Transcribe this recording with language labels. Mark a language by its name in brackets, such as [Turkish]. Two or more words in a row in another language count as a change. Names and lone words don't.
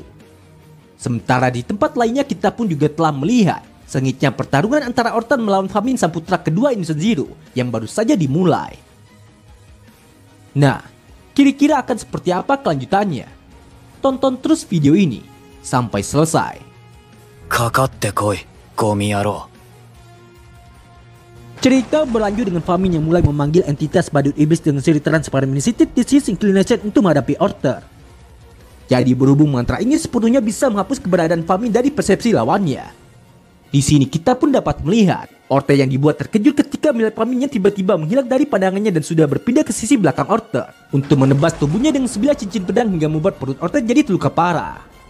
[Indonesian] Sementara di tempat lainnya kita pun juga telah melihat sengitnya pertarungan antara Orton melawan Famin sang putra kedua Innocent Zero yang baru saja dimulai. Nah, kira-kira akan seperti apa kelanjutannya? Tonton terus video ini sampai selesai. [Japanese] かかってこい、ゴミ野郎。 [Indonesian] Cerita berlanjut dengan Famin yang mulai memanggil entitas badut iblis dengan seri Transparentity Disease Inclination untuk menghadapi Orter. Jadi berhubung mantra ini sepenuhnya bisa menghapus keberadaan Famin dari persepsi lawannya. Di sini kita pun dapat melihat Orter yang dibuat terkejut ketika melihat Famin yang tiba-tiba menghilang dari pandangannya dan sudah berpindah ke sisi belakang Orter untuk menebas tubuhnya dengan sebilah cincin pedang hingga membuat perut Orter jadi terluka parah.